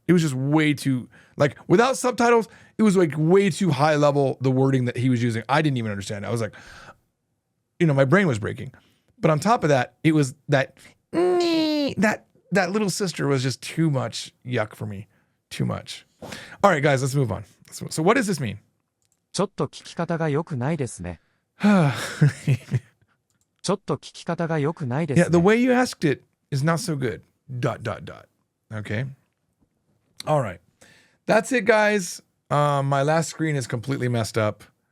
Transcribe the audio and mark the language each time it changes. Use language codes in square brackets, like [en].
[en] It was just way too, like, without subtitles, it was like way too high level, the wording that he was using. I didn't even understand. I was like, my brain was breaking. But on top of that, it was that little sister was just too much yuck for me. Too much. All right, guys, let's move on. So what does this mean? [ja] ちょっと聞き方が良くないですね。ちょっと聞き方が良くないですね。 [en] Yeah, the way you asked it is not so good. ... Okay. All right. That's it, guys. My last screen is completely messed up.